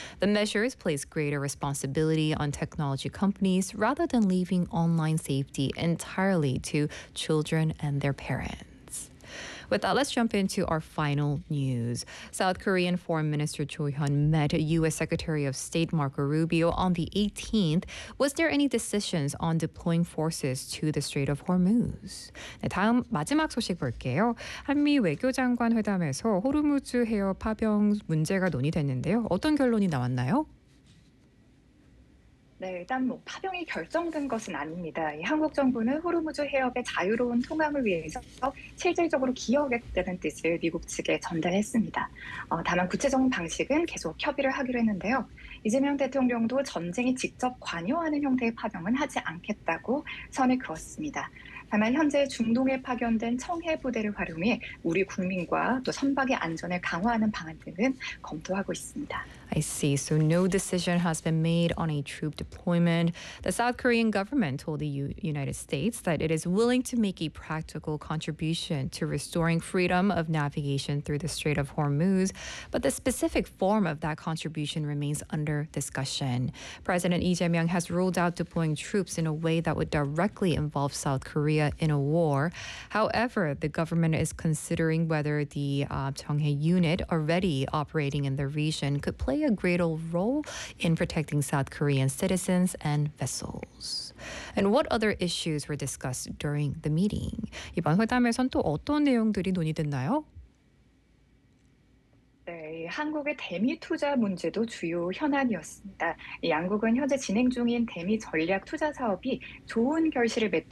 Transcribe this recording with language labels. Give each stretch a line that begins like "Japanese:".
English: The measures place greater responsibility on technology companies rather than leaving online safety entirely to children and their parents. With that, let's jump into our final news. South Korean Foreign Minister Choi Hyun met U.S. Secretary of State Marco Rubio on the 18th. Was there any decisions on deploying forces to the Strait of Hormuz?
Korean: 네, 다음 마지막 소식 볼게요. 한미 외교장관 회담에서 호르무즈 해협 파병 문제가 논의됐는데요. 어떤 결론이 나왔나요? 네, 일단 뭐 파병이 결정된 것은 아닙니다. 이 한국 정부는 호르무즈 해협의 자유로운 통항을 위해서 실질적으로 기여하겠다는 뜻을 미국 측에 전달했습니다. 다만 구체적인 방식은 계속 협의를 하기로 했는데요. 이재명 대통령도 전쟁에 직접 관여하는 형태의 파병은 하지 않겠다고 선을 그었습니다. 다만 현재 중동에 파견된 청해 부대를 활용해 우리 국민과 또 선박의 안전을 강화하는 방안 등은 검토하고 있습니다.
English: I see. So no decision has been made on a troop deployment. The South Korean government told the United States that it is willing to make a practical contribution to restoring freedom of navigation through the Strait of Hormuz, but the specific form of that contribution remains under discussion. President Lee Jae-myung has ruled out deploying troops in a way that would directly involve South Korea in a war. However, the government is considering whether the Cheonghae unit already operating in the region could play a greater role in protecting South Korean citizens and vessels. And what other issues were discussed during the meeting?
Korean: 이번 회담에선 또 어떤 내용들이 논의됐나요? 네, 한국의 대미 투자 문제도 주요 현안이었습니다. 양국은 현재 진행 중인 대미 전략 투자 사업이 좋은 결실을 맺도록